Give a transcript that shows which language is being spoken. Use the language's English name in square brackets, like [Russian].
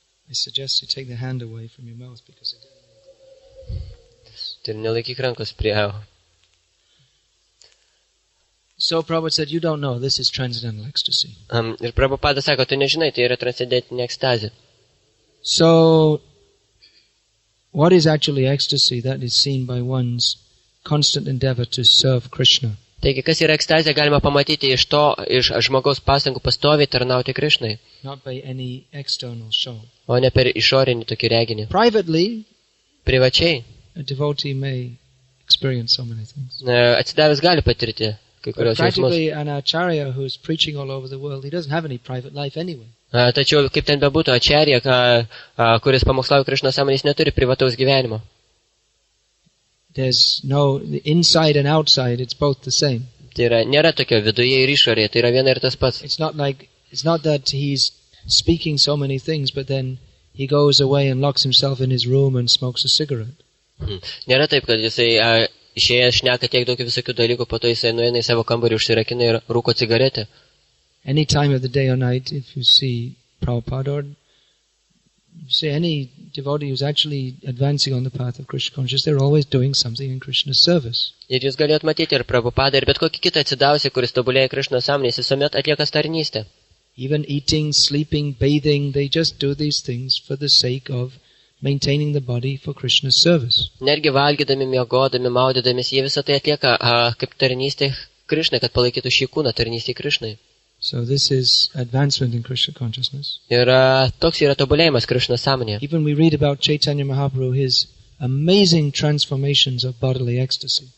[English] I suggest you take the hand away from your mouth because it... [Lithuanian] Tai nelaikyk rankos prie. [English] So Prabhupada said, you don't know, this is transcendental ecstasy. [Lithuanian] Ir Prabhupada sako, tu nežinai, tai yra transcendentinė ekstazė. [English] So, what is actually ecstasy? That is seen by one's constant endeavor to serve Krishna. [Lithuanian] Taigi, kas yra ekstazė, galima pamatyti iš žmogaus pastangų pastoviai tarnauti Krishnai. [English] Not by any external show. [Lithuanian] O ne per išorinį tokį reginį. [English] Privately, [Lithuanian] privačiai, [English] a devotee may experience so many things. [Lithuanian] Atsidavęs gali patirti kai kurios jausmus. [English] Practically, an acharya who is preaching all over the world, he doesn't have any private life anyway. [Lithuanian] Tačiau, kaip ten bebūtų, acharya, kuris pamokslauja Krishnos sąmonės, neturi privataus gyvenimo. [English] There's no inside and outside, it's both the same. [Lithuanian] Tai yra, nėra tokio viduje ir išorėje, tai yra viena ir tas pats. [English] It's not that he's speaking so many things, but then he goes away and locks himself in his room and smokes a cigarette. [Lithuanian] Nėra taip, kad jisai išėjęs šneka tiek daug visokių dalykų, po to jisai nueina į savo kambarį, užsirakina ir rūko cigaretę. [English] Any time of the day or night, if you see Prabhupada or you see any devotee who's actually advancing on the path of Krishna consciousness, they're always doing something in Krishna's service. [Lithuanian] Ir jūs galėt matyti ir Prabhupadą, ir bet kokį kitą atsidavusį, kuris tobulėja Krishnos sąmonės, jis visuomet atlieka tarnystę. [English] Even eating, sleeping, bathing, they just do these things for the sake of maintaining the body for Krishna's service. [Lithuanian] Netgi valgydami, miegodami, maudydami, jie visą tai atlieka kaip tarnystė Krishnai, kad palaikytų šį kūną tarnystė Krishnai. [English] So this is advancement in Krishna consciousness. [Lithuanian] Ir toks yra tobulėjimas Krishnos sąmonėje. [English] Even we read about Chaitanya Mahaprabhu, his amazing transformations of bodily ecstasy.